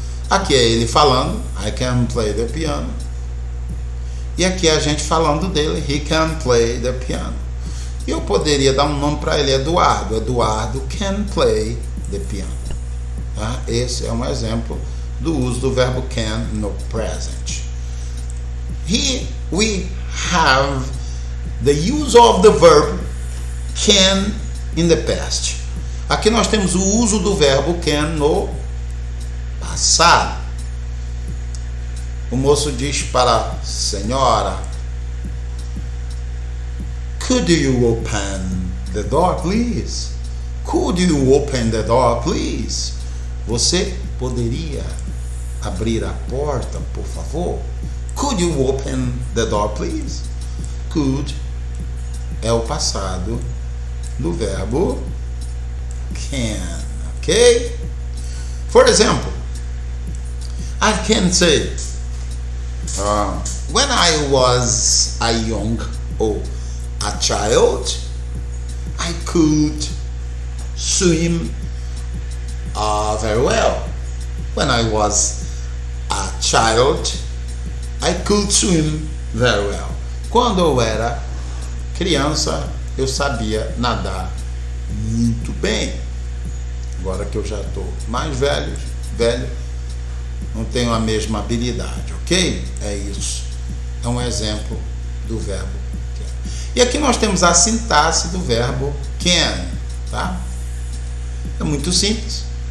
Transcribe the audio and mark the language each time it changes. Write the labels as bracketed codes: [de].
[pt] Aqui é ele falando, [en] I can play the piano. [pt] E aqui é a gente falando dele, [en] he can play the piano. [pt] E eu poderia dar um nome para ele, Eduardo. Eduardo [en] can play the piano. [pt] Tá? Esse é um exemplo do uso do verbo can no present. [en] Here we have the use of the verb can in the past. [pt] Aqui nós temos o uso do verbo can no passado. O moço diz para a senhora: [en] Could you open the door, please? Could you open the door, please? [pt] Você poderia abrir a porta, por favor? [en] Could you open the door, please? [pt] Could é o passado do verbo can, ok? [en] For example, I can say, when I was a child, I could swim very well. When I was a child, I could swim very well. [pt] Quando eu era criança, eu sabia nadar muito bem. Agora que eu já estou mais velho, não tenho a mesma habilidade, ok? É isso. É um exemplo do verbo can. E aqui nós temos a sintaxe do verbo can, tá? É muito simples.